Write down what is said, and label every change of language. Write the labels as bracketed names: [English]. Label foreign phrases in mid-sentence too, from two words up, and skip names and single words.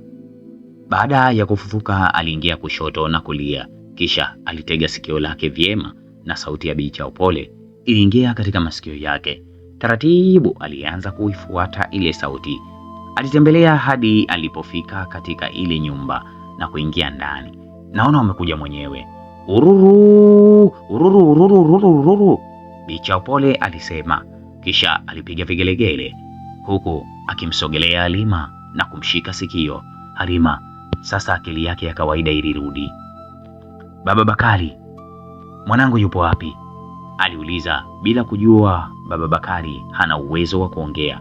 [Swahili] Baada ya kufufuka aliingia kushoto na kulia, kisha alitega sikio lake vyema na sauti ya Bi Chaupole iliingia katika masikio yake. Taratibu alianza kuifuata ile sauti. Alitembelea hadi alipofika katika ile nyumba na kuingia ndani. Naona umekuja mwenyewe. Ururu, ururu, ururu, ururu, ururu, Bi Chaupole alisema, kisha alipiga vigelegele huku akimsogelea Halima na kumshika sikio. Halima sasa akili yake ya kawaida ilirudi. Baba Bakari, mwanangu yupo wapi? Aliuliza bila kujua Baba Bakari hana uwezo wa kuongea.